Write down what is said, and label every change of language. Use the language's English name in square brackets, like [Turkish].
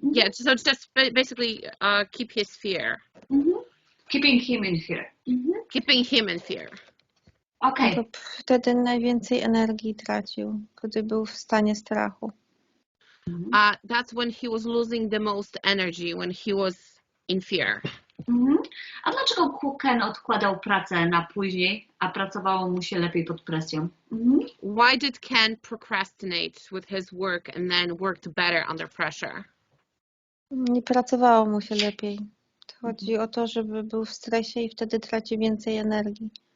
[English] Yeah, so just basically keep his fear. Keeping him in fear. Keeping him in fear. Okay. [Polish] To wtedy najwięcej energii tracił, gdy był w stanie strachu. [English] That's when he was losing the most energy, when he was in fear. [Polish] A dlaczego Ken odkładał pracę na później, a pracowało mu się lepiej pod presją? [English] Why did Ken procrastinate with his work and then worked better under pressure? [Polish] Nie pracowało mu się lepiej. Chodzi o to, żeby był w stresie i wtedy traci więcej energii.